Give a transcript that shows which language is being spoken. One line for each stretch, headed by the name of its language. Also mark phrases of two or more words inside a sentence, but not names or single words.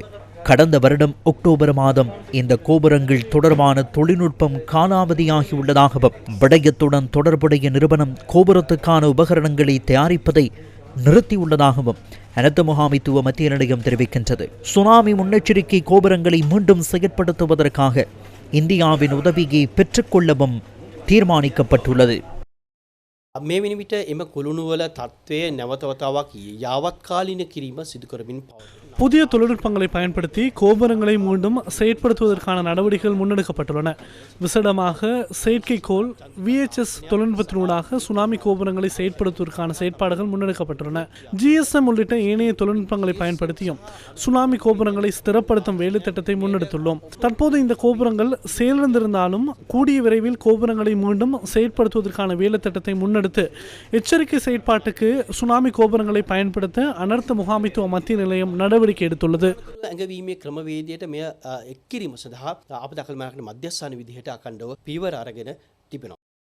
Tamil: கடந்த வருடம் அக்டோபர் மாதம் இந்த கோபுரங்கள் தொடர்பான தொழில்நுட்பம் காலாவதியாகியுள்ளதாகவும் விடயத்துடன் தொடர்புடைய நிறுவனம் கோபுரத்துக்கான உபகரணங்களை தயாரிப்பதை நிறுத்தியுள்ளதாகவும் அனர்த்த முகாமைத்துவ மத்திய நிலையம் தெரிவிக்கின்றது. சுனாமி முன்னெச்சரிக்கை கோபுரங்களை மீண்டும் செயற்படுத்துவதற்காக இந்தியாவின் உதவியை பெற்றுக்கொள்ளவும் தீர்மானிக்கப்பட்டுள்ளது.
Sinhala: මේ වෙන විට එම කුළුණුවල තත්ත්වය නැවතවතාවක් යාවත් කාලීන කිරීම සිදු කරමින් පවතී.
Tamil: புதிய தொழில்நுட்பங்களை பயன்படுத்தி கோபுரங்களை மீண்டும் செயற்படுத்துவதற்கான நடவடிக்கைகள் முன்னெடுக்கப்பட்டுள்ளன. விசேடமாக செயற்கைக்கோள் VHS தொழில்நுட்பத்தினூடாக சுனாமி கோபுரங்களை செயற்படுத்துவதற்கான செயற்பாடுகள் முன்னெடுக்கப்பட்டுள்ளன. GSM உள்ளிட்ட ஏனைய தொழில்நுட்பங்களை பயன்படுத்தியும் சுனாமி கோபுரங்களை ஸ்திரப்படுத்தும் வேலை திட்டத்தை முன்னெடுத்துள்ளோம். தற்போது இந்த கோபுரங்கள் செயலிழந்திருந்தாலும் கூடிய விரைவில் கோபுரங்களை மீண்டும் செயற்படுத்துவதற்கான வேலை திட்டத்தை முன்னெடுத்து எச்சரிக்கை செயற்பாட்டுக்கு சுனாமி கோபுரங்களை பயன்படுத்த அனர்த்த முகாமைத்துவ மத்திய நிலையம் நடவடிக்கை எடுத்துள்ளது.
Sinhala: ඇඟවීමේ ක්‍රමවේදයට මෙය එක් කිරීම සඳහා අප දකල් මාර්ගන මධ්‍යස්ථාන විදිහට අකණ්ඩව පියවර අරගෙන තිබෙනවා.